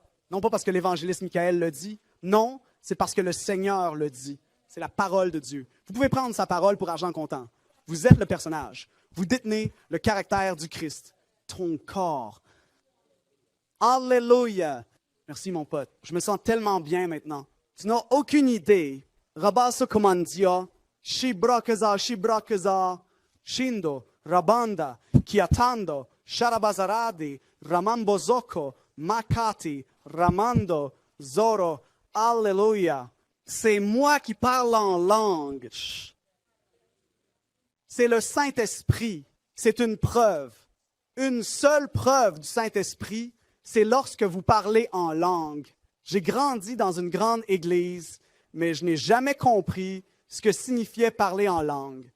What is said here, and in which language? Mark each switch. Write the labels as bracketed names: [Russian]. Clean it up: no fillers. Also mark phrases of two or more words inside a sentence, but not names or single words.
[French] Non pas parce que l'évangéliste Michael le dit, non, c'est parce que le Seigneur le dit. C'est la parole de Dieu. Vous pouvez prendre sa parole pour argent comptant. Vous êtes le personnage. Vous détenez le caractère du Christ. Ton corps. Alléluia. Merci mon pote. Je me sens tellement bien maintenant. Tu n'as aucune idée. Rabaso komandia, shibrakaza, shindo, rabanda, kiatando, sharabazaradi, ramambozoko, makati, ramando, zoro. Alléluia. C'est moi qui parle en langue. C'est le Saint-Esprit. C'est une preuve. Une seule preuve du Saint-Esprit, c'est lorsque vous parlez en langue. J'ai grandi dans une grande église, mais je n'ai jamais compris ce que signifiait parler en langue.